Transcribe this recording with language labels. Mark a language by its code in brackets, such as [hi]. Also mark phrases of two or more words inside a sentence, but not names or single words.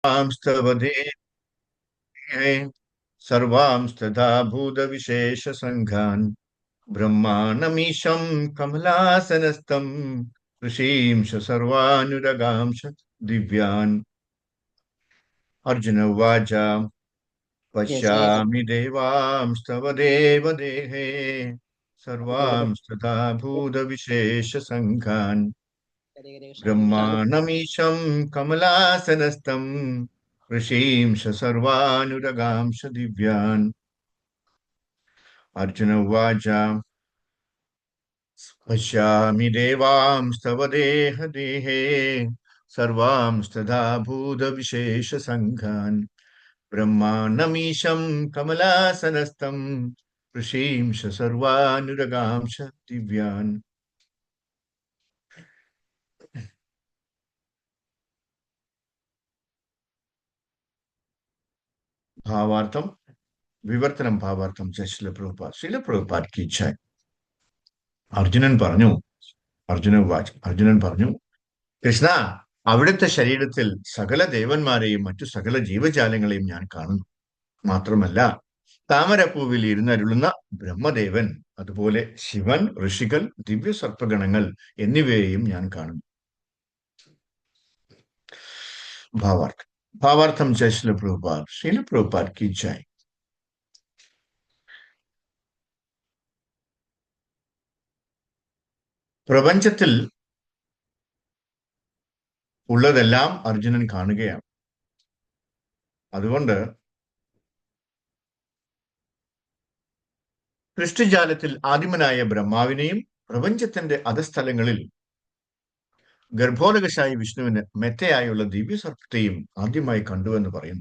[sa] स्तवते सर्वांस्तथा भूतविशेषसङ्घान् ब्रह्माणमीशं कमलासनस्थं ऋषींश सर्वानुरगांश दिव्यान्। अर्जुन उवाच जय श्री पश्यामि देवांस्तव देवदेहे सर्वांस्तथा भूतविशेषसङ्घान् हरे कृष्ण हरे कृष्ण। ब्रह्माणमीशं कमलासनस्थं ऋषींश सर्वानुरगांश दिव्यान्। अर्जुन उवाच पश्यामि देवांस्तव देहे सर्वांस्तथा भूतविशेषसङ्घान् ब्रह्माण्डमीशं कमलासनस्थं ऋषींश सर्वानुरगांश दिव्यान्। [ml] भावार्थम വിവർത്തനം ഭാവാർത്ഥം ശില പ്രഭുപാദ് ശില പ്രഭുപാദ് [hi] की जय। [ml] അർജുനൻ പറഞ്ഞു അർജുനൻ പറഞ്ഞു, കൃഷ്ണ, അവിടുത്തെ ശരീരത്തിൽ സകല ദേവന്മാരെയും മറ്റു സകല ജീവജാലങ്ങളെയും ഞാൻ കാണുന്നു. മാത്രമല്ല, താമരപ്പൂവിൽ ഇരുന്നരുളുന്ന ബ്രഹ്മദേവൻ, അതുപോലെ ശിവൻ, ഋഷികൾ, ദിവ്യ സർപ്പഗണങ്ങൾ എന്നിവയെയും ഞാൻ കാണുന്നു. ഭാവാർത്ഥം ശില പ്രഭുപാദ് [hi] की जय। [ml] പ്രപഞ്ചത്തിൽ ഉള്ളതെല്ലാം അർജുനൻ കാണുകയാണ്. അതുകൊണ്ട് സൃഷ്ടിജാലത്തിൽ ആദിമനായ ബ്രഹ്മാവിനെയും പ്രപഞ്ചത്തിന്റെ അധസ്ഥലങ്ങളിൽ ഗർഭോദകശായി വിഷ്ണുവിന് മെത്തയായുള്ള ദിവ്യ സർപ്പത്തെയും ആദ്യമായി കണ്ടുവെന്ന് പറയുന്നു.